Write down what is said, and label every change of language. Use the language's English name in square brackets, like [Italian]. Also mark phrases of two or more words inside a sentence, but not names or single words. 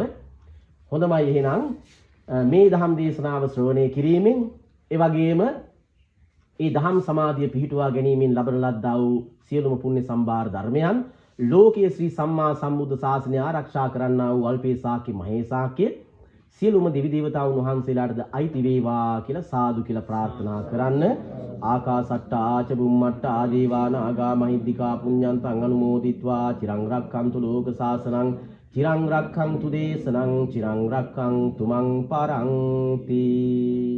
[Sinhala] හොඳමයි එහෙනම් මේ දහම් දේශනාව ශ්‍රවණය කිරීමෙන් ඒ වගේම ඒ දහම් සමාධිය පිහිටුවා ගැනීමෙන් ලබන ලද්දා වූ සියලුම පුණ්‍ය සම්භාර ධර්මයන් ලෝකයේ ශ්‍රී සම්මා සම්බුද්ධ ශාසනය ආරක්ෂා කරන්නා වූ අල්පේ ශාක්‍ය මහේ ශාක්‍ය සියලුම දෙවි දේවතාවුන් වහන්සේලාටද අයිති වේවා කියලා සාදු කියලා ප්‍රාර්ථනා කරන්න. [Pali] ආකාසට්ටා ආච බුම්මට්ටා ආදේවාන ආගා මහිද්దికා පුඤ්ඤන්තං අනුමෝදිත්වා චිරං රක්ඛන්තු ලෝක සාසනං චිරං රක්ඛන්තු දේශනං චිරං රක්ඛන්තු මං පරන්ති.